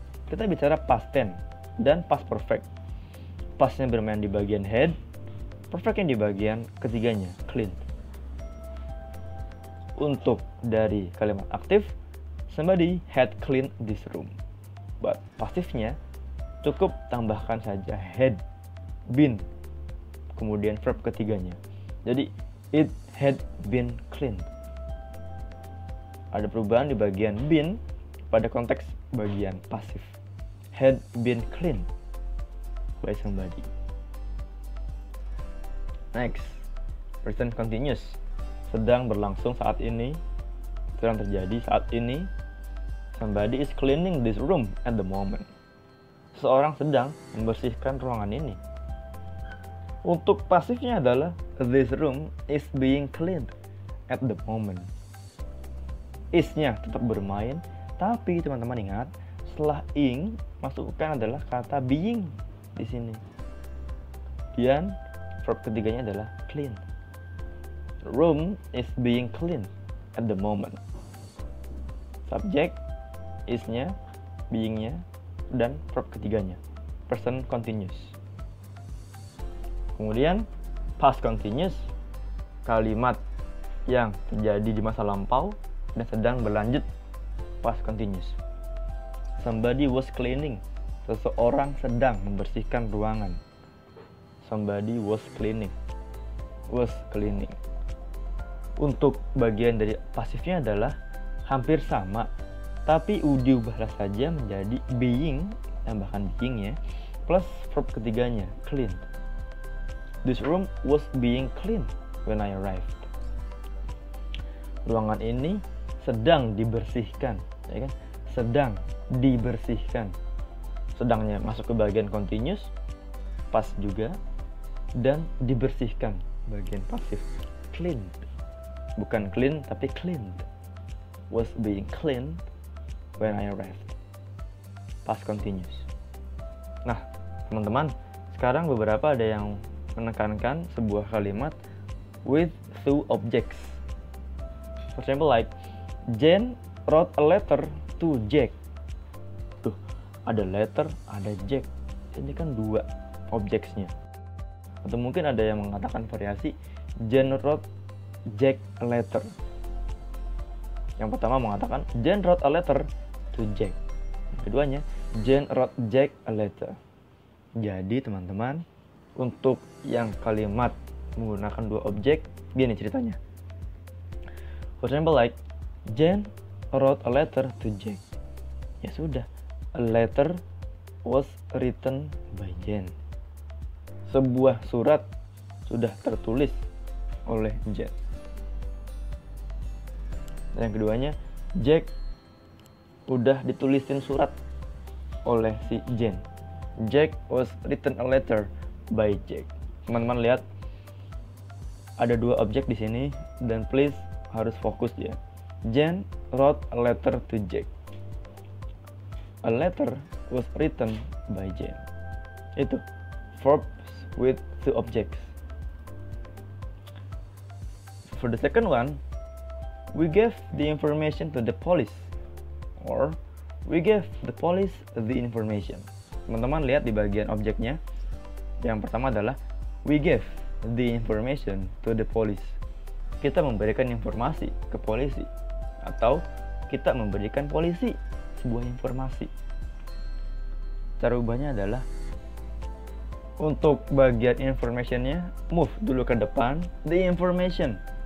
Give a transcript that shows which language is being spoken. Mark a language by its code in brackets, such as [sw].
[id] Kita bicara past tense dan past perfect. Pastnya bermain di bagian had, perfectnya di bagian ketiganya clean. Untuk dari kalimat aktif, [en] somebody had cleaned this room. [id] But pasifnya cukup tambahkan saja had, been, kemudian verb ketiganya. Jadi [en] it had been cleaned. [id] Ada perubahan di bagian been pada konteks bagian pasif. [en] Had been cleaned by somebody. Next, present continuous. [id] Sedang berlangsung saat ini, sedang terjadi saat ini. [en] Somebody is cleaning this room at the moment. [id] Seseorang sedang membersihkan ruangan ini. Untuk pasifnya adalah [en] this room is being cleaned at the moment. [id] Is-nya tetap bermain, tapi teman-teman ingat, setelah ing masukkan adalah kata being di sini. Dan verb ketiganya adalah clean. [en] The room is being cleaned at the moment. [id] Subjek, is-nya, being-nya, dan verb ketiganya. Present continuous. Kemudian past continuous, kalimat yang terjadi di masa lampau dan sedang berlanjut, past continuous. [en] Somebody was cleaning, [id] seseorang sedang membersihkan ruangan. [en] somebody was cleaning. Was cleaning. [id] Untuk bagian dari pasifnya adalah hampir sama, tapi diubahlah saja menjadi being, tambahkan being ya, plus verb ketiganya, clean. [en] This room was being clean when I arrived. [id] Ruangan ini sedang dibersihkan, ya kan? Sedang dibersihkan. Sedangnya masuk ke bagian continuous, pas juga, dan dibersihkan bagian pasif, cleaned. Bukan clean tapi cleaned. [en] Was being cleaned when I arrived. Past continuous. [id] Nah, teman-teman, sekarang beberapa ada yang menekankan sebuah kalimat [en] with two objects. For example, like Jane wrote a letter to Jack. [id] Tuh, ada letter, ada Jack. Ini kan dua objectsnya. Atau mungkin ada yang mengatakan variasi [en] Jane wrote Jack a letter. [id] Yang pertama mengatakan [en] Jane wrote a letter to Jack. [id] Yang keduanya [en] Jane wrote Jack a letter. [id] Jadi teman-teman, untuk yang kalimat menggunakan dua objek, gini ceritanya. [en] For example, like Jane wrote a letter to Jack. [id] Ya sudah, [en] a letter was written by Jane. [id] Sebuah surat sudah tertulis oleh Jane. Dan yang keduanya, Jack udah ditulisin surat oleh si Jane. [en] Jack was written a letter by Jack. [id] Teman-teman lihat ada dua objek di sini dan please harus fokus ya. [en] Jane wrote a letter to Jack. A letter was written by Jane. [id] Itu [en] verbs with two objects. For the second one, we gave the information to the police, or we gave the police the information. [id] Teman-teman lihat di bagian objeknya. Yang pertama adalah [en] we gave the information to the police. [id] Kita memberikan informasi ke polisi, atau kita memberikan polisi sebuah informasi. Cara ubahnya adalah untuk bagian informationnya move dulu ke depan, [en] the information.